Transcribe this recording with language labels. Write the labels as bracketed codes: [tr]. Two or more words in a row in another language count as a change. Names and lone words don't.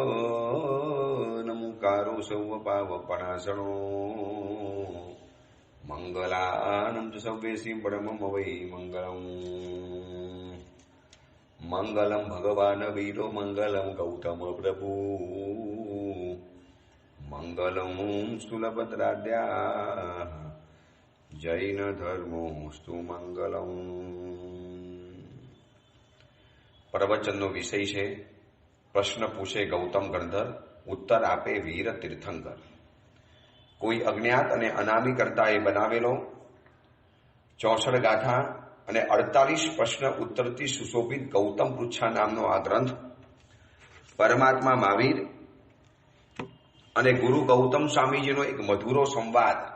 [pra] नमुकारो सौव पावपणासणो मंगलानं च सव्येसी परमं वै मंगलम् [sa] मंगलम भगवान वीरो मंगलम गौतम प्रभु मंगलम स्थूलभद्राद्या जैन धर्मोस्तु मंगलम। [gu] प्रवचनનો વિષય છે પ્રશ્ન પૂછે ગૌતમ ગણધર, ઉત્તર આપે વીર તીર્થંકર. કોઈ અજ્ઞાત અને અનામી કરતાએ બનાવેલો 64 ગાથા અને 48 પ્રશ્ન ઉત્તરથી સુશોભિત ગૌતમ પૃચ્છા નામનો આ ગ્રંથ પરમાત્મા મહાવીર અને ગુરુ ગૌતમ સ્વામીજીનો એક મધુરો સંવાદ.